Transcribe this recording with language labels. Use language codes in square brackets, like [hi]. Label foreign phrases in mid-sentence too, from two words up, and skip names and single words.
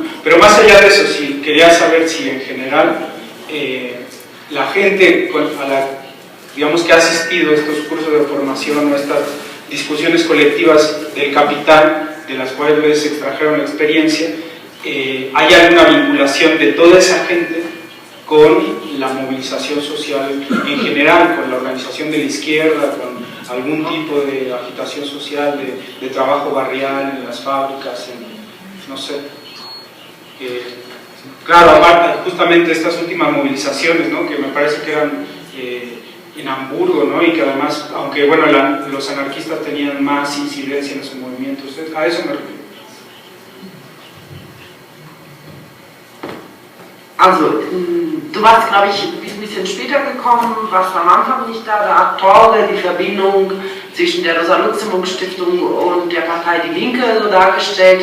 [es] Pero más allá de eso, sí, quería saber si en general la gente a la, digamos, que ha asistido a estos cursos de formación o a estas discusiones colectivas del capital, de las cuales se extrajeron la experiencia, ¿hay alguna vinculación de toda esa gente con la movilización social en general, con la organización de la izquierda, con algún tipo de agitación social, de trabajo barrial en las fábricas, no sé? Claro, aparte, justamente estas últimas movilizaciones, ¿no? Que me parece que eran en Hamburgo, ¿no? Y que además, aunque bueno, los anarquistas tenían más incidencia en sus movimientos, a eso me refiero. [de] Also, du warst, glaube ich, ein bisschen später gekommen, warst am Anfang nicht da, der Akteure, die Verbindung zwischen der Rosa-Luxemburg-Stiftung und der Partei Die Linke so dargestellt.